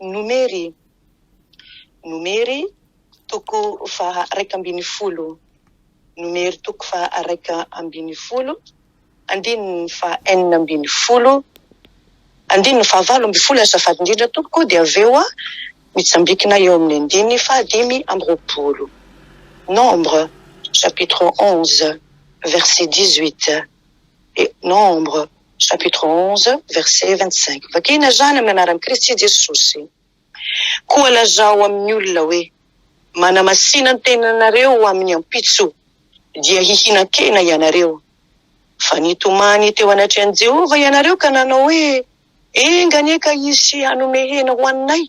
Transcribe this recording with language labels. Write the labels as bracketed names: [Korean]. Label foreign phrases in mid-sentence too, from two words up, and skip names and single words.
[Malagasy] Nomery toko faha 1:10, Nomery toko faha 1:10, andininy faha 4:12, andininy faha 7:12 azafady indrindra tompoko, dia avy eo mitsambikina eo amin'ny andininy faha 5:20. [French] Nombre chapitre 11 verset 18 et Nombre chapitre 11 verset 25. [Malagasy] Vakina zany amin'ny anaran'i Kristy Jesosy. Koa lazao amin'ny olona hoe manamasina ny tenanareo amin'ny ampitso, dia hihinan-kena ianareo. Fa nitomany teo anatrehan'i Jehova ianareo ka nanao hoe enganeka izy hanome hena ho anay.